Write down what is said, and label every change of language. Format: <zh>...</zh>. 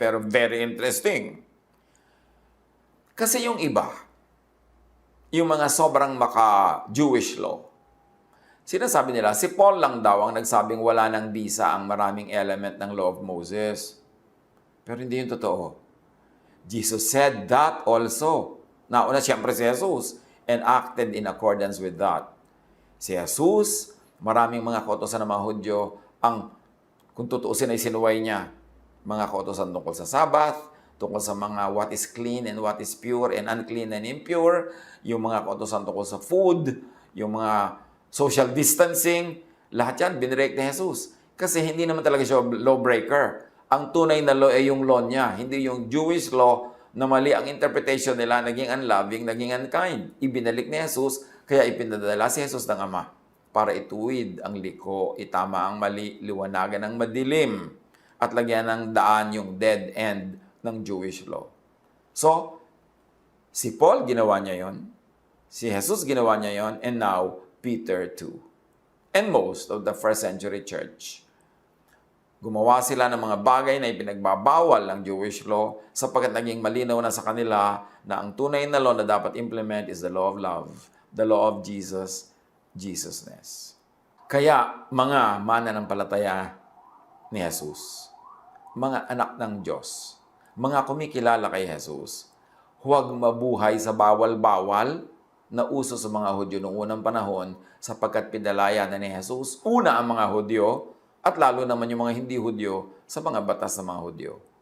<tl>Pero very interesting. Kasi yung iba, yung mga sobrang maka-Jewish law, sinasabi nila, si Paul lang daw ang nagsabing wala ng bisa ang maraming element ng law of Moses. Pero hindi yun totoo.</tl> <en>Jesus said that also.</en> <tl>Nauna siyempre si Jesus</tl> <en>and acted in accordance with that.</en> <tl>Si Jesus, maraming mga kautosan ng mga Hudyo, ang kung tutuusin ay sinuway niya, mga kautosan tungkol sa Sabbath, tungkol sa mga</tl> <en>what is clean and what is pure and unclean and impure,</en> <tl>yung mga kautosan tungkol sa food, yung mga social distancing, lahat yan binirek ni Jesus. Kasi hindi naman talaga siya lawbreaker. Ang tunay na law ay yung law niya, hindi yung Jewish law na mali ang interpretation nila, naging unloving, naging unkind. Ibinalik ni Jesus, kaya ipinadala si Jesus ng Ama para ituwid ang liko, itama ang mali, liwanagan ang madilim, at lagyan ng daan yung dead end ng Jewish law. So, si Paul ginawa niya yon, si Jesus ginawa niya yon,</tl> <en>and now, Peter too. And most of the first century church.</en> <tl>Gumawa sila ng mga bagay na ipinagbabawal ng Jewish law sapagkat naging malinaw na sa kanila na ang tunay na law na dapat implement</tl> <en>is the law of love, the law of Jesus, Jesusness.</en> <tl>Kaya mga mananampalataya ni Jesus, mga anak ng Diyos, mga kumikilala kay Jesus, huwag mabuhay sa bawal-bawal na uso sa mga Hudyo noong unang panahon sapagkat pinalaya na ni Jesus, una ang mga Hudyo at lalo naman yung mga hindi Hudyo sa mga batas ng mga Hudyo.</tl>